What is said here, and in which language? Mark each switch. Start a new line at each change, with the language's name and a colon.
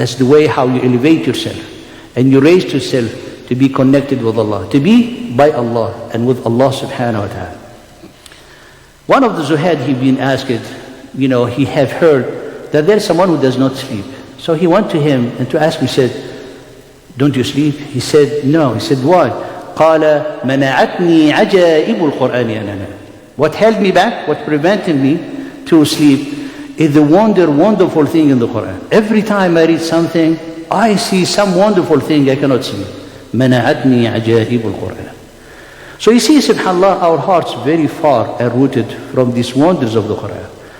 English: That's the way how you elevate yourself and you raise yourself to be connected with Allah, to be by Allah and with Allah subhanahu wa ta'ala. One of the Zuhad, he been asked, he have heard that there is someone who does not sleep. So he went to him and to ask him, he said, don't you sleep? He said, no. He said, why?
Arabic: قال منعتني عجائب القرآن أنا.
English: What held me back, what prevented me to sleep is the wonderful thing in the Quran. Every time I read something, I see some wonderful thing I cannot see.
Arabic: منعتني عجائب القرآن.
English: So you see, subhanAllah, our hearts very far are rooted from these wonders of the Quran.